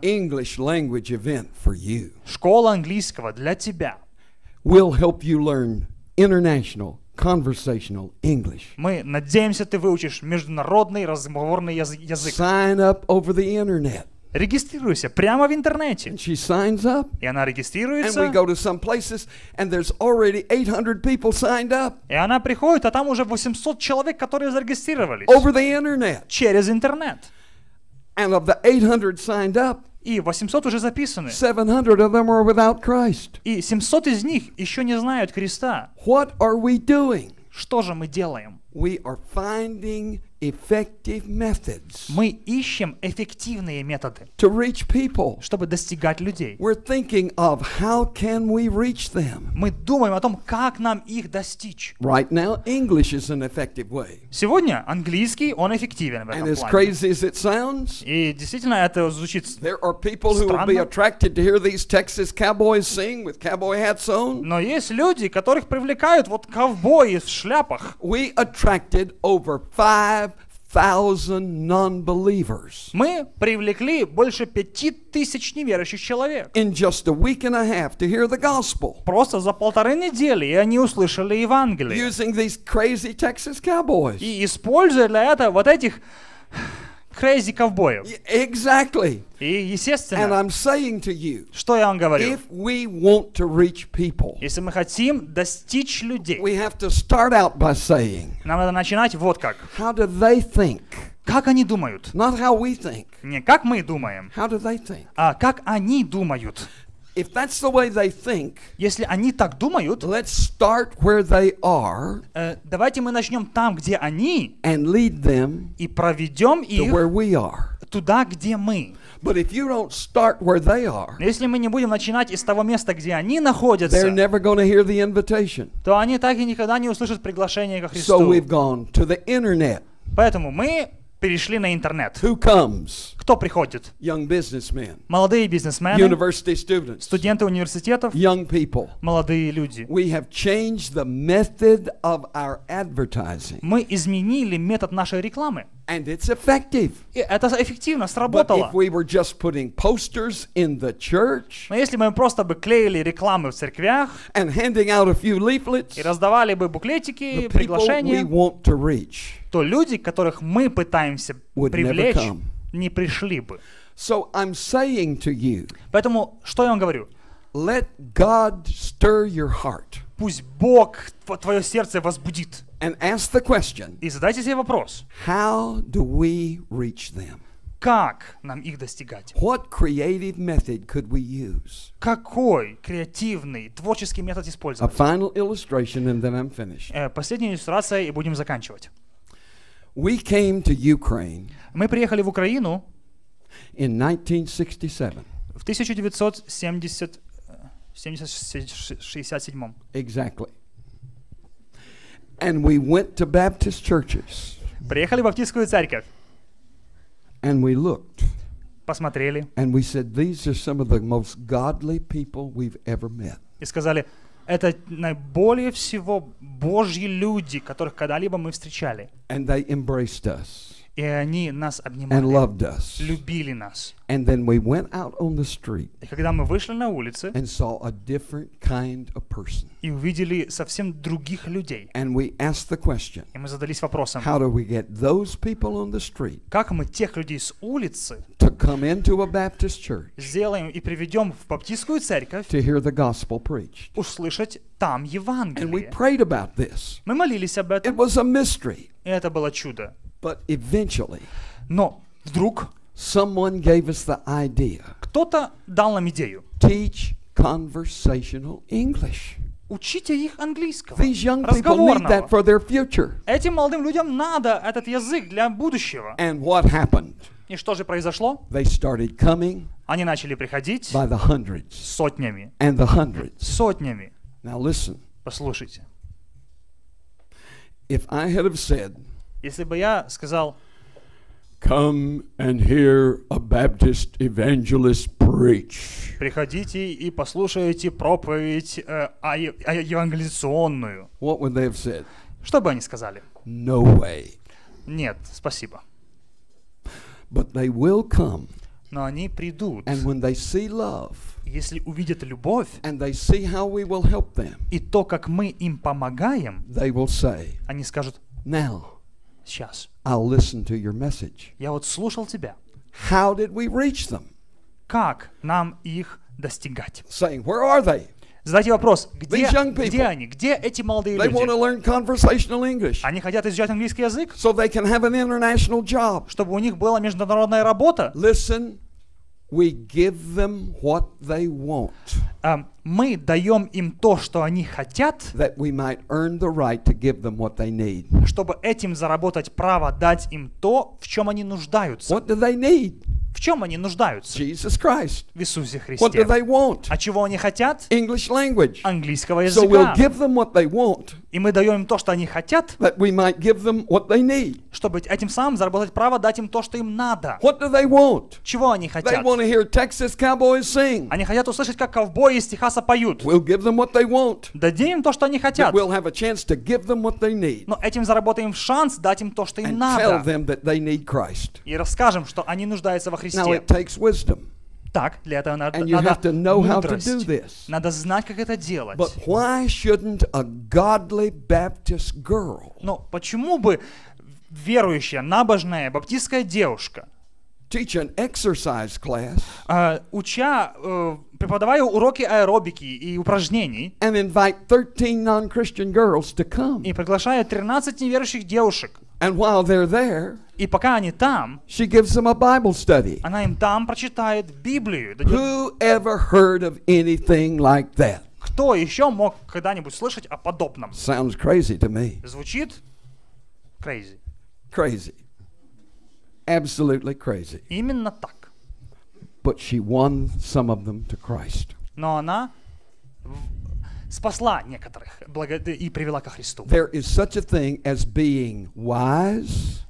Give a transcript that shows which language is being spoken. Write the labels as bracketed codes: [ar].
[en] English language event for you, [ru] «Школа английского для тебя», [en] we'll help you learn international conversational English. [ru] мы надеемся, ты выучишь международный разговорный язык. [en] Sign up over the internet. [ru] Регистрируйся прямо в интернете. [en] And she signs up, [ru] И она [en] and we [ru] регистрируется, [en] go to some places, and there's already 800 people signed up [ru] и она приходит, а там уже 800 человек, которые зарегистрировались [en] over the internet. [ru] через интернет. [en] And of the 800 signed up, [ru] И 800 уже записаны. [en] 700 of them are without Christ. [ru] И 700 из них еще не знают Христа. [en] What are we doing? [ru] Что же мы делаем? [en] We are finding effective methods [ru] Мы ищем эффективные методы, [en] to reach people. [ru] чтобы достигать людей. [en] We're thinking of how can we reach them. [ru] Мы думаем о том, как нам их достичь. [en] Right now, English is an effective way. [ru] Сегодня английский, он эффективен в [en] And as [ru] плане. [en] crazy as it sounds, [ru] И действительно это звучит... [en] there are people who will be [ru] Странно. [en] attracted to hear these Texas cowboys sing with cowboy hats on. [ru] Но есть люди, которых привлекают вот ковбои в шляпах. [en] We attracted over 5,000 non-believers [ru] Мы привлекли больше 5000 неверующих человек. [en] in just a week and a half to hear the gospel [ru] Просто за 1,5 недели, и они услышали Евангелие. [en] using these crazy Texas cowboys. [ru] И используя для этого вот этих [en] crazy [ru] ковбоев. [en] Exactly. [ru] И [en] And [ru] естественно, [en] I'm saying to you, [ru] что я вам говорю? [en] if we want to reach people, [ru] Если мы хотим достичь людей, [en] we have to start out by saying, [ru] нам надо начинать вот как. [en] how do they think? [ru] Как они думают? [en] Not how we think. [ru] Не как мы думаем, [en] How do they think? [ru] а как они думают. [en] If that's the way they think, [ru] Если они так думают, [en] let's start where they are [ru] давайте мы начнем там, где они, [en] and lead them [ru] и проведем [en] to [ru] их [en] where we are. [ru] туда, где мы. [en] But if you don't start where they are, [ru] Но если мы не будем начинать из того места, где они [en] they're [ru] находятся, [en] never going to hear the invitation. [ru] то они так и никогда не услышат приглашение ко [en] So [ru] Христу. [en] we've gone to the internet. [ru] Поэтому мы перешли на интернет. [en] Who comes? [ru] Кто приходит? [en] Young businessmen, [ru] Молодые бизнесмены, [en] university students, [ru] студенты университетов, [en] young people. [ru] молодые люди. [en] We have changed the method of our advertising, [ru] Мы изменили метод нашей рекламы. [en] and it's effective. [ru] И это эффективно, [en] But [ru] сработало. [en] if we were just putting posters in the church [ru] Но если бы мы просто бы клеили рекламы в церквях [en] and handing out a few leaflets, [ru] и раздавали бы [en] the [ru] буклетики, [en] people we [ru] приглашения, [en] want to reach [ru] то люди, которых мы пытаемся [en] would never [ru] привлечь, [en] come. [ru] не пришли бы. [en] So I'm saying to you, [ru] Поэтому, что я вам говорю? [en] let God stir your heart [ru] Пусть Бог твое сердце возбудит. [en] and ask the question, [ru] И задайте себе вопрос. [en] how do we reach them? [ru] Как нам их достигать? [en] What creative method could we use? [ru] Какой креативный, творческий метод [en] A [ru] использовать? [en] final illustration and then I'm finished. [ru] Последняя иллюстрация, и будем заканчивать. [en] We came to Ukraine [ru] Мы приехали в Украину [en] in 1967. [ru] в 1967. [en] Exactly. And we went to Baptist churches [ru] Приехали в Баптистскую церковь, [en] and we looked [ru] посмотрели [en] and we said, these are some of the most godly people we've ever met. [ru] и сказали, это наиболее всего Божьи люди, которых когда-либо мы встречали. [en] And they embraced us. [ru] И они нас [en] and [ru] обнимали, [en] loved us. [ru] любили нас. [en] And then we went out on the street [ru] И когда мы вышли на улицы [en] and saw a different kind of person. [ru] и увидели совсем других людей, [en] And we asked the question, [ru] и мы задались вопросом, [en] how do we get those people on the street [ru] как мы тех людей с улицы [en] to come into a Baptist church [ru] сделаем и приведем в баптистскую церковь, [en] to hear the gospel preached? [ru] услышать там [en] And we [ru] Евангелие. [en] prayed about this. [ru] Мы молились об [en] It [ru] этом, [en] was a mystery. [ru] и это было чудо. [en] But eventually, [ru] Но вдруг [en] someone gave us the idea. [ru] кто-то дал нам идею. [en] Teach conversational English. [ru] Учите их английского, [en] These young people need that for their future. [ru] Этим молодым людям надо этот язык для будущего. [en] And what happened? [ru] И что же произошло? [en] They started coming [ru] Они начали приходить [en] by the hundreds [ru] сотнями. [en] and the hundreds. [ru] Сотнями. [en] Now listen, [ru] Послушайте. [en] if I had have said, [ru] Если бы я сказал, [en] come and hear a Baptist evangelist preach, [ru] приходите и послушайте проповедь евангелизационную, [en] what would they have said? [ru] что бы они сказали? [en] No way. [ru] Нет, спасибо. [en] But they will come, [ru] Но они придут, [en] and when they see love, [ru] если увидят любовь [en] and they see how we will help them, [ru] и то, как мы им помогаем, [en] they will say, [ru] они скажут, [en] now [ru] сейчас, [en] I'll listen to your message. [ru] я вот слушал тебя. [en] How did we reach them? [ru] Как нам их достигать? [en] Saying, where are they? [ru] Задайте вопрос, где, [en] These young people, [ru] где они? Где эти молодые [en] They want to [ru] люди? [en] learn conversational English [ru] Они хотят изучать английский язык, [en] so they can have an international job. [ru] чтобы у них была международная работа. [en] Listen, we give them what they want, [ru] Мы даем им то, что они хотят, [en] that we might earn the right to give them what they need. [ru] чтобы этим заработать право дать им то, в чем они нуждаются. [en] What do they need? [ru] В чем они нуждаются? [en] Jesus Christ. [ru] В Иисусе [en] What do [ru] Христе. [en] they want? [ru] А чего они хотят? [en] English language. [ru] Английского [en] So we'll [ru] языка. [en] give them what they want, [ru] И мы даем им то, что они хотят, [en] that we might give them what they need. [ru] чтобы этим самым заработать право дать им то, что им надо. [en] What do they want? [ru] Чего они [en] They [ru] хотят? [en] want to hear Texas cowboys sing. [ru] Они хотят услышать, как ковбои из Техаса поют. [en] We'll give them what they want. [ru] Дадим им то, что они [en] But [ru] хотят. [en] we'll have a chance to give them what they need [ru] Но этим заработаем шанс дать им то, что им [en] and tell [ru] надо. [en] them that they need Christ. [ru] И расскажем, что они нуждаются во [en] Now [ru] Христе. [en] it takes wisdom, [ru] Так, для этого надо [en] and you have to know how to do [ru] мудрость. [en] this. [ru] Надо знать, как это делать. [en] But why shouldn't a godly Baptist girl [ru] Но почему бы верующая, набожная баптистская девушка, [en] teach an exercise class [ru] преподавая уроки аэробики и упражнений, [en] and invite 13 non-Christian girls to come? [ru] и приглашая 13 неверующих девушек, [en] And while they're there, [ru] и пока они там, [en] she gives them a Bible study. [ru] она им там прочитает Библию. Дадет- [en] Who ever heard of anything like that? [ru] Кто еще мог когда-нибудь слышать о подобном? [en] Sounds crazy to me. [ru] Звучит [en] crazy. Crazy. Absolutely crazy. [ru] Именно так. [en] But she won some of them to Christ. [ru] Но она спасла некоторых и привела ко Христу. [en] There is such a thing as being wise